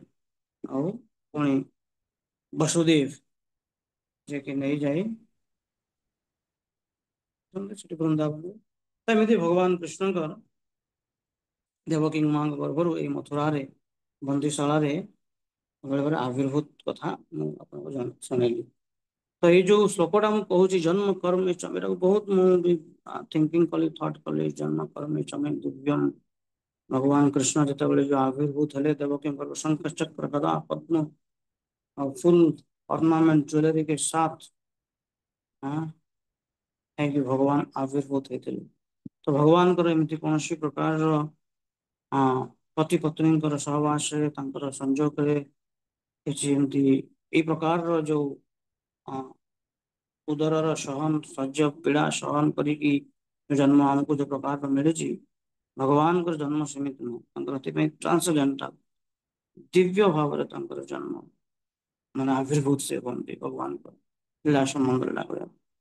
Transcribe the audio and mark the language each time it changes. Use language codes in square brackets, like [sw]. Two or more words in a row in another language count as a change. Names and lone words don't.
[or] ଆଉ ପୁଣି ବସୁଦେବ ଯିଏକି ନେଇଯାଇ ସେଠି ବୃନ୍ଦାବନ, ଏମିତି ଭଗବାନ କୃଷ୍ଣଙ୍କର ଦେବକୀ ମାଙ୍କ ଗର୍ଭରୁ ଏଇ ମଥୁରାରେ ବନ୍ଦିଶାଳାରେ ବେଳେବେଳେ ଆବିର୍ଭୂତ କଥା ମୁଁ ଆପଣଙ୍କୁ ଶୁଣେଇଲି। ତ ଏଇ ଯୋଉ ଶ୍ଲୋକଟା ମୁଁ କହୁଛି ଜନ୍ମ କର୍ମ ଏଟାକୁ ବହୁତ ମୁଁ ବି ଥିଙ୍କିଙ୍ଗ କଲି, ଥଟ୍ କଲି, [sa] ଜନ୍ମ କର୍ମେ ଚ ମେ ଦିବ୍ୟମ୍। [or] ଭଗବାନ କୃଷ୍ଣ ଯେତେବେଳେ ଯୋଉ ଆବିର୍ଭୂତ ହେଲେ ଦେବକୀଙ୍କର ଶଙ୍ଖ ଚକ୍ର ଗଦା ପଦ୍ମ [hi] और फुल ऑर्नामेंट ज्वेलरी के साथ [or] କାହିଁକି ଭଗବାନ ଆବିର୍ଭୂତ ହେଇଥିଲେ। ତ ଭଗବାନଙ୍କର ଏମିତି କୌଣସି ପ୍ରକାରର ପତି ପତ୍ନୀଙ୍କର ସହବାସରେ ତାଙ୍କର ସଂଯୋଗରେ କିଛି ଏମିତି ଏଇ ପ୍ରକାରର ଯୋଉ ଅ ଉଦରର ସହନ ଶଯ୍ୟ ପୀଡା ସହନ କରିକି ଜନ୍ମ ଆମକୁ ଯୋଉ ପ୍ରକାର ମିଳିଛି, ଭଗବାନଙ୍କର ଜନ୍ମ ସେମିତି ନୁହଁ, ତାଙ୍କର ସେଥିପାଇଁ ଟ୍ରାନ୍ସଜେଣ୍ଡାଲ ଦିବ୍ୟ ଭାବରେ ତାଙ୍କର ଜନ୍ମ ମାନେ ଆବିର୍ଭୂତ ସେ ହୁଅନ୍ତି ଭଗବାନଙ୍କ ଲୀଳା ସମ୍ବନ୍ଧରେ କରିବା।